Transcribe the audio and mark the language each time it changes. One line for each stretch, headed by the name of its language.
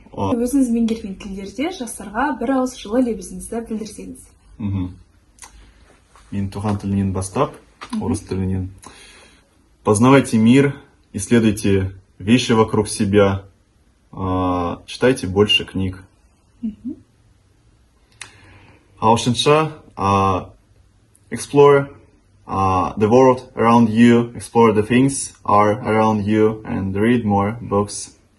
Kazakh: Өзіңіз меңгерген тілдерде жастарға бір ауыз жылы лебізіңізді білдірсеңіз. Мен туған тілінен бастап, орыс тілінен.
Russian: Познавайте мир, исследуйте вещи вокруг себя, читайте больше книг.
English: Ағылшынша explore the world around you, explore the things are around you, and read more books.